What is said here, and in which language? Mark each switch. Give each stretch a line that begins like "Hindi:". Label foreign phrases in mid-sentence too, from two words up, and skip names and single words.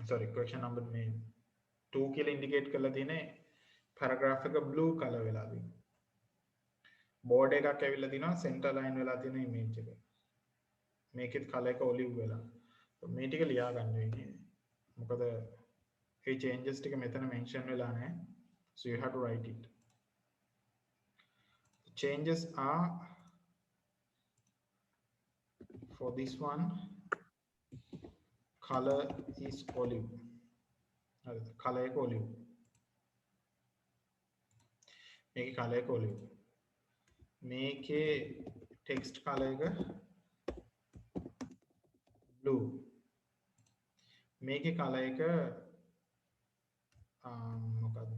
Sinhala: Sorry,
English: question number 2
Sinhala: කියලා indicate කරලා තියෙන්නේ paragraph එක
English: blue color
Sinhala: වෙලා තියෙනවා. board එකක් ඇවිල්ලා තිනවා
English: center line
Sinhala: වෙලා තියෙන image එක. මේකෙත් color එක olive වෙලා. මේ ටික ලියා ගන්න වෙන්නේ. මොකද මේ changes ටික මෙතන mention වෙලා නැහැ.
English: So you have to write it. The changes are for this one, color is olive.
Sinhala: Color එක olive. මේකේ color එක olive. මේකේ
English: text color
Sinhala: එක blue. මේකේ color එක මොකද්ද?